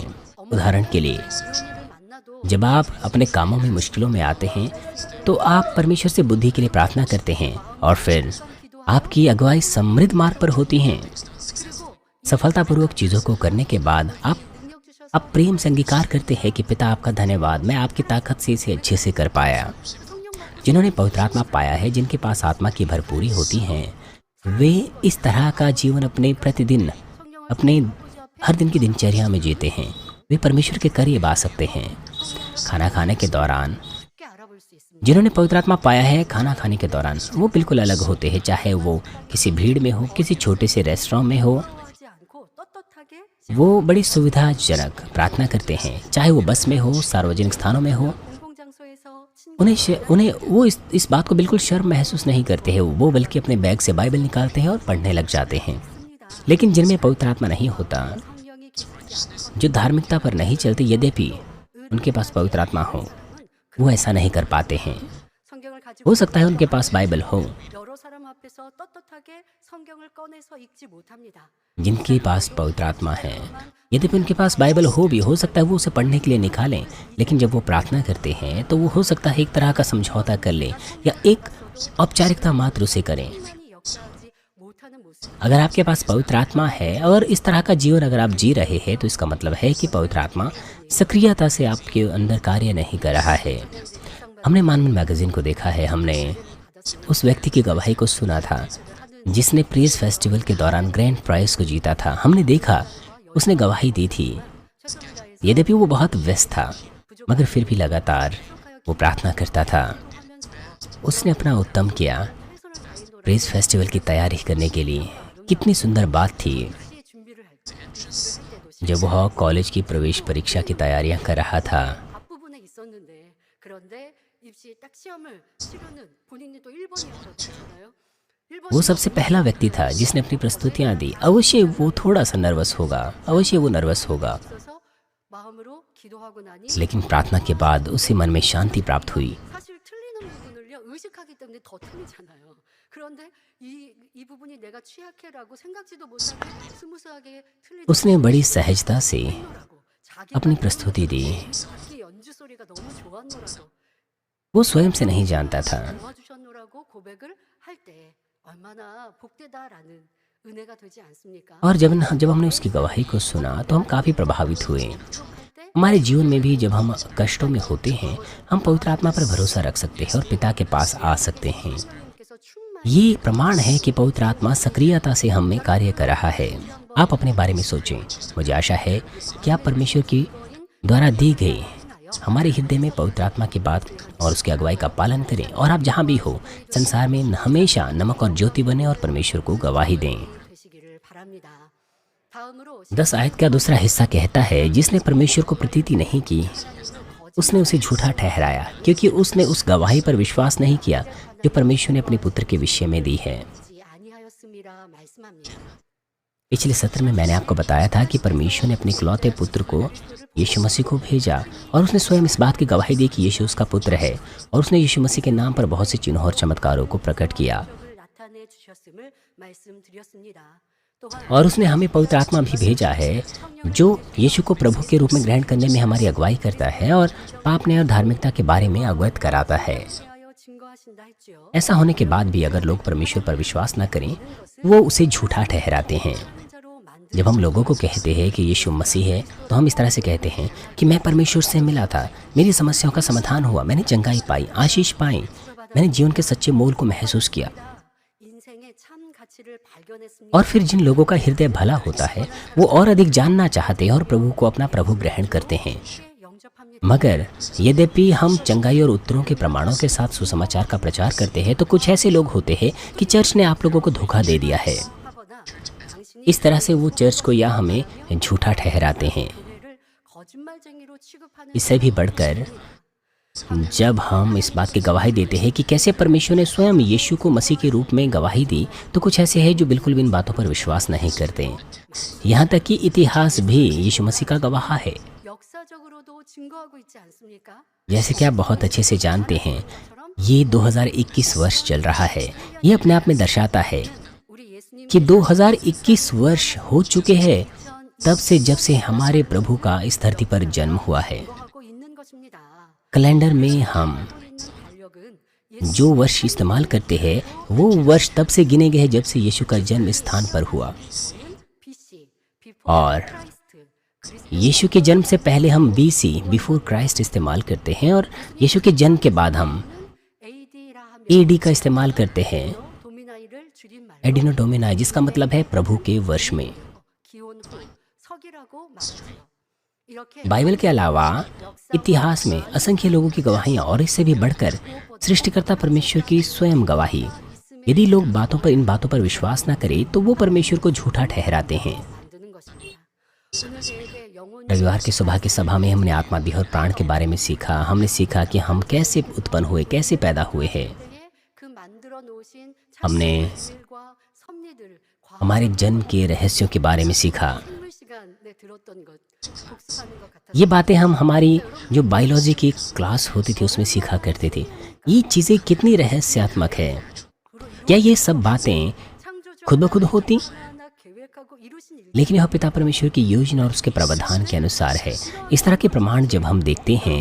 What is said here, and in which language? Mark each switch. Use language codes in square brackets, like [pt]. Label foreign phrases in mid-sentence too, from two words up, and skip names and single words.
[hi] उदाहरण के लिए, [ko] 이런 일을 만나도 [hi] जब आप अपने कामों में मुश्किलों में आते हैं तो आप परमेश्वर से बुद्धि के लिए प्रार्थना करते हैं और फिर आपकी अगुवाई समृद्ध मार्ग पर होती हैं। [ko] 그리고 [hi] सफलतापूर्वक चीज़ों को करने के बाद आप [ko] 능력 주셔서 [hi] अब प्रेम से अंगीकार करते हैं कि पिता आपका धन्यवाद, मैं आपकी ताकत से इसे अच्छे से कर पाया। [ko] 성령 [hi] जिन्होंने पवित्र आत्मा पाया है, जिनके पास आत्मा की भरपूरी होती है, वे इस तरह का जीवन अपने प्रतिदिन, [ko] 성령을 [hi] अपने [ko] 아버지 앞에 [hi] हर दिन की दिनचर्या में जीते हैं। वे परमेश्वर के करीब आ सकते हैं। खाना खाने के दौरान, [ko] 쉽게 알아볼 수 있습니다. [hi] जिन्होंने पवित्र आत्मा पाया है, खाना खाने के दौरान वो बिल्कुल अलग होते हैं, चाहे वो किसी भीड़ में हो, किसी छोटे से रेस्टोरेंट में हो। [ko] 하지 않고 떳떳하게 [hi] वो बड़ी सुविधाजनक प्रार्थना करते हैं, चाहे वो बस में हो, सार्वजनिक स्थानों में हो। [ko] 공공장소에서 [hi] उन्हें वो इस बात को बिल्कुल शर्म महसूस नहीं करते हैं, वो बल्कि अपने बैग से बाइबल निकालते हैं और पढ़ने लग जाते हैं। [ko] 친구입니다. [hi] लेकिन जिनमें पवित्र आत्मा नहीं होता, [ko] 성령이 깊지 않고 [hi] जो धार्मिकता पर नहीं चलते, यद्यपि उनके पास पवित्र आत्मा हो, वो ऐसा नहीं कर पाते हैं। [ko] 성경을 가지고 [hi] हो सकता है उनके पास बाइबल हो, [ko] 여러 사람 앞에서 떳떳하게 성경을 꺼내서 읽지 못합니다. [hi] जिनके पास पवित्र आत्मा है, यद्यपि उनके पास बाइबल हो सकता है वो उसे पढ़ने के लिए निकालें, लेकिन जब वो प्रार्थना करते हैं तो वो हो सकता है एक तरह का समझौता कर लें या एक औपचारिकता मात्र उसे करें। [ko] 하나님이 역사하지 못하는 모습. [hi] अगर आपके पास पवित्र आत्मा है और इस तरह का जीवन अगर आप जी रहे हैं, तो इसका मतलब है कि पवित्र आत्मा सक्रियता से आपके अंदर कार्य नहीं कर रहा है। हमने मानमन मैगजीन को देखा है, हमने उस व्यक्ति की गवाही को सुना था जिसने प्रेज फेस्टिवल के दौरान [en] grand prize [hi] को जीता था। हमने देखा उसने गवाही दी थी, [ko] 최선다에서 [hi] यद्यपि वो बहुत व्यस्त था, मगर फिर भी लगातार वो प्रार्थना करता था। उसने अपना उत्तम किया [ko] 최선을 다했노라. [hi] प्रेज फेस्टिवल की तैयारी करने के लिए। कितनी सुंदर बात थी [ko] 시에 준비를 할 때도 [hi] जब वह कॉलेज की प्रवेश परीक्षा की तैयारियां कर रहा था। [ko] 앞부분에 있었는데 그런데 입시 딱 시험을 치르는 본인이 또 1번이었잖아요. [hi] वो सबसे पहला व्यक्ति था जिसने अपनी प्रस्तुतियां दी। अवश्य वो थोड़ा सा नर्वस होगा, अवश्य वो नर्वस होगा, [ko] 있어서 마음으로 기도하고 나니 [hi] लेकिन प्रार्थना के बाद उसे मन में शांति प्राप्त हुई। [ko] 사실 틀리는 부분을요 의식하기 때문에 더 틀리잖아요. 그런데 이 부분이 내가 취약해라고 생각지도 못하게 스무스하게 틀리는 [hi] उसने बड़ी सहजता से [ko] 거라고 자기 [hi] अपनी प्रस्तुति दी। [ko] 자기 연주 소리가 너무 좋았노라고 [hi] वो स्वयं से नहीं जानता था। [ko] 도와주셨노라고 고백을 할 때 얼마나 복되다라는 은혜가 되지 않습니까? [hi] और जब हमने उसकी गवाही को सुना तो हम काफ़ी प्रभावित हुए। [ko] 때 [hi] हमारे जीवन में भी जब हम कष्टों में होते हैं, हम पवित्र आत्मा पर भरोसा रख सकते हैं और पिता के पास आ सकते हैं। [ko] 하나님께서 충만 [hi] ये प्रमाण है कि पवित्र आत्मा सक्रियता से हम में कार्य कर रहा है। आप अपने बारे में सोचें। मुझे आशा है कि आप परमेश्वर की द्वारा दी गई हमारे हृदय में पवित्र आत्मा की बात और उसकी अगुवाई का पालन करें, और आप जहाँ भी हो संसार में हमेशा नमक और ज्योति बने और परमेश्वर को गवाही दें। [ko] 되시기를 바랍니다. 다음으로 [hi] 10 आयत का दूसरा हिस्सा कहता है, जिसने परमेश्वर को प्रतीति नहीं की, उसने उसे झूठा ठहराया, क्योंकि उसने उस गवाही पर विश्वास नहीं किया जो परमेश्वर ने अपने पुत्र के विषय में दी है। [ko] 지 아니하였음이라 말씀합니다. [hi] पिछले सत्र में मैंने आपको बताया था कि परमेश्वर ने अपने इकलौते पुत्र को, यीशु मसीह को भेजा, और उसने स्वयं इस बात की गवाही दी कि यीशु उसका पुत्र है, और उसने यीशु मसीह के नाम पर बहुत से चिन्हों और चमत्कारों को प्रकट किया। [ko] 을 마련해 주셨음을 말씀드렸습니다. 또한 [hi] और उसने हमें पवित्र आत्मा भी भेजा है जो यीशु को प्रभु के रूप में ग्रहण करने में हमारी अगुवाई करता है और पाप न्याय और धार्मिकता के बारे में अवगत कराता है। [ko] 대하여 증거하신다 했지요. [hi] ऐसा होने के बाद भी अगर लोग परमेश्वर पर विश्वास न करें, वो उसे झूठा ठहराते हैं। [ko] 혼자로 만든 [hi] जब हम लोगों को कहते हैं कि यीशु मसीह है, तो हम इस तरह से कहते हैं कि मैं परमेश्वर से मिला था, मेरी समस्याओं का समाधान हुआ, मैंने चंगाई पाई, आशीष पाई, मैंने जीवन के सच्चे मोल को महसूस किया। [ko] 인생의 참 가치를 발견했습니다. [hi] और फिर जिन लोगों का हृदय भला होता है, वो और अधिक जानना चाहते हैं और प्रभु को अपना प्रभु ग्रहण करते हैं। [ko] 영접합니다. [hi] मगर यद्यपि हम चंगाई और उत्तरों के प्रमाणों के साथ सुसमाचार का प्रचार करते हैं, तो कुछ ऐसे लोग होते हैं कि चर्च ने आप लोगों को धोखा दे दिया है। [ko] 하거나 당신이 [hi] इस तरह से वो चर्च को या हमें झूठा ठहराते हैं। [ko] 교회를 거짓말쟁이로 취급하는 [hi] इससे भी बढ़कर जब हम इस बात की गवाही देते हैं कि कैसे परमेश्वर ने स्वयं यीशु को मसीह के रूप में गवाही दी, तो कुछ ऐसे हैं जो बिल्कुल भी इन बातों पर विश्वास नहीं करते। यहाँ तक कि इतिहास भी यीशु मसीह का गवाह है। [ko] 역사적으로도 증거하고 있지 않습니까? [hi] जैसे कि आप बहुत अच्छे से जानते हैं, ये 2021 वर्ष चल रहा है। ये अपने आप में दर्शाता है [ko] 우리 예수님 [hi] कि 2021 वर्ष हो चुके हैं तब से जब से हमारे प्रभु का इस धरती पर जन्म हुआ है। [ko] 증거하고 있는 것입니다. [hi] कैलेंडर में हम [ko] 달력은 [hi] जो वर्ष इस्तेमाल करते हैं, वो वर्ष तब से गिने गए हैं जब से यीशु का जन्म इस स्थान पर हुआ। BC, और क्राइस्ट, यीशु के जन्म से पहले हम BC, [en] before Christ [hi] इस्तेमाल करते हैं, और यीशु के जन्म के बाद हम [ko] AD라 하면 [hi] AD का इस्तेमाल करते हैं, [ko] 도미나이를 줄임말로 [la] Anno Domini, [hi] जिसका मतलब है प्रभु के वर्ष में। [ko] 기원 후 서기라고 말하죠. 이렇게 [hi] बाइबल के अलावा इतिहास में असंख्य लोगों की गवाहियाँ और इससे भी बढ़कर सृष्टिकर्ता परमेश्वर की स्वयं गवाही। यदि लोग इन बातों पर विश्वास न करें, तो वो परमेश्वर को झूठा ठहराते हैं। [ko] 만드는 것입니다. 오늘 저에게 영혼이 [hi] रविवार की सुबह की सभा में हमने आत्मा, देह और प्राण के बारे में सीखा। हमने सीखा कि हम कैसे उत्पन्न हुए, कैसे पैदा हुए हैं। [ko] 때에 그 만들어 놓으신 [hi] हमने [ko] 일과 섭리들 [hi] हमारे जन्म के रहस्यों के बारे में सीखा। [ko] 식물 시간에 들었던 것 복습하는 것 같아서 [hi] ये बातें हम हमारी जो बायोलॉजी की क्लास होती थी उसमें सीखा करते थे। ये चीज़ें कितनी रहस्यात्मक है। क्या ये सब बातें खुद ब खुद होती? [ko] 하나 계획하고 이루신 일 [hi] लेकिन यह पिता परमेश्वर की योजना और उसके प्रावधान के अनुसार है। इस तरह के प्रमाण जब हम देखते हैं